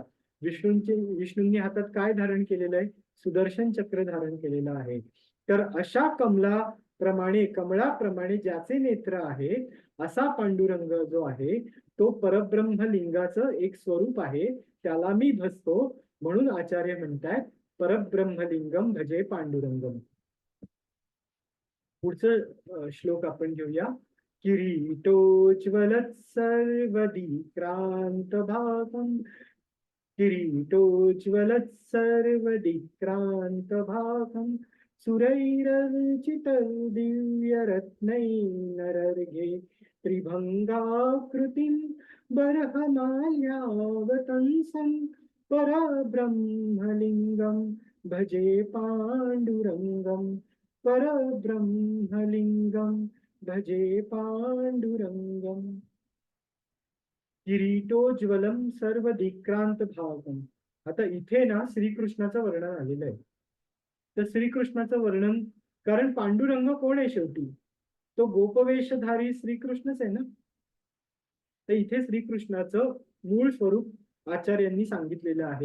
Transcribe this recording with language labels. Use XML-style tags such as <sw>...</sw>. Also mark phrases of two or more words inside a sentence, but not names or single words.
<mr>विष्णूंनी हातात काय धारण केलेलं आहे? सुदर्शन चक्र धारण केलेलं आहे. तर अशा कमळाप्रमाणे ज्याचे नेत्र आहे असा पांडुरंग जो आहे तो परब्रह्म लिंगाचं एक स्वरूप आहे. त्याला मी भजतो म्हणून आचार्य म्हणतात</mr> <sa>परब्रह्मलिंगम भजे पांडुरंगम.</sa> <mr>पुढचं श्लोक आपण घेऊया.</mr> <sa>किरीटोज्वलत् सर्वदिक्रांत भागम किरीटोज्वलत् सर्वदिक्रांत भागम सुरैरर्चितं दिव्यरत्नैर्नरर्घे त्रिभंगाकृतिं बर्हमाल्यावतंसं परब्रह्मलिंगम भजे पांडुरंगम, परब्रह्मलिंगम भजे पांडुरंगम. किरीटोज्वलम सर्व दिक्रांत भागम.</sa> <mr>आता इथे ना श्रीकृष्णाचं वर्णन आलेलं आहे. तर श्रीकृष्णाचं वर्णन, कारण पांडुरंग कोण आहे शेवटी? तो गोपवेशधारी श्रीकृष्णच आहे ना. तर इथे श्रीकृष्णाचं मूळ स्वरूप आचार्यांनी सांगितलेलं आहे.</mr>